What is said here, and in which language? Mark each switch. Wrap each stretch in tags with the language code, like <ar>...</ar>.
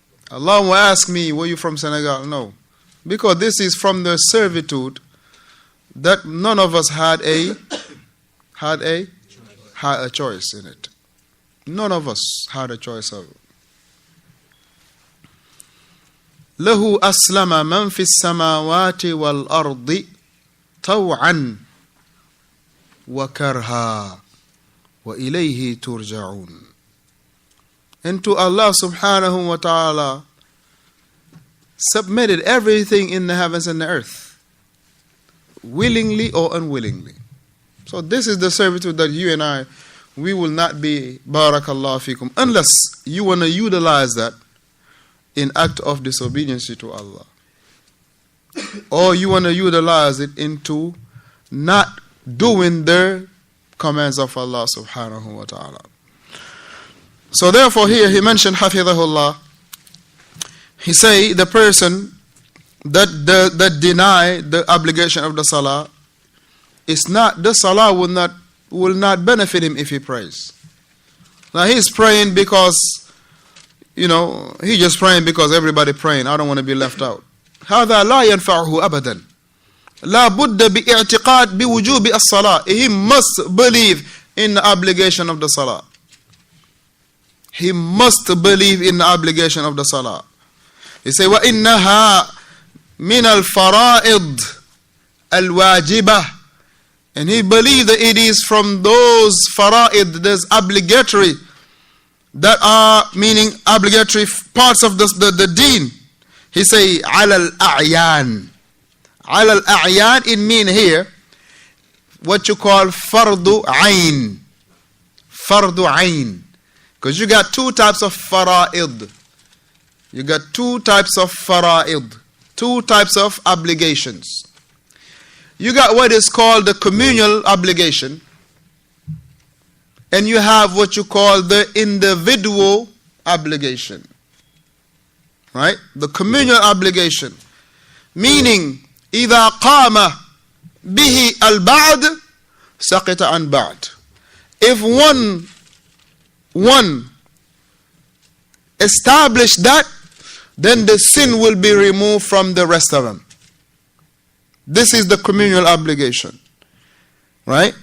<en>Allah won't ask me, were you from Senegal? No. Because this is from the servitude that none of us had a choice in it. None of us had a choice of it.</en> <ar>له أسلم من في السماوات والأرض طوعا وكرها وإليه ترجعون.</ar> <en>And to Allah subhanahu wa ta'ala submitted everything in the heavens and the earth, willingly or unwillingly. So this is the servitude that you and I, we will not be, barakallah fikum, unless you want to utilize that in act of disobedience to Allah. Or you want to utilize it into not doing the commands of Allah subhanahu wa ta'ala. So therefore here he mentioned hafidhahullah. He say the person that deny the obligation of the salah is not, the salah will not benefit him if he prays. Now he's praying because, he's just praying because everybody praying. I don't want to be left out.</en> <ar>هذا لا ينفعه أبدا. لا بد باعتقاد بوجوب الصلاة.</ar> <en>He must believe in the obligation of the salah. He must believe in the obligation of the salah. He say</en> <ar>وإنها من الفرائض الواجبة.</ar> <en>And he believed that it is from those fara'id, those obligatory, that are meaning obligatory parts of the deen. He say,</en> <ar>على الأعيان. على الأعيان,</ar> <en>it mean here, what you call fardu ayn. Fardu ayn. Because you got two types of fara'id. You got two types of fara'id. Two types of obligations. You got what is called the communal obligation, and you have what you call the individual obligation. Right? The communal obligation.</en> <ar>Meaning, إذا قام به البعض سقط عن بعض.</ar> <en>If one establish that, then the sin will be removed from the rest of them. This is the communal obligation. Right?</en>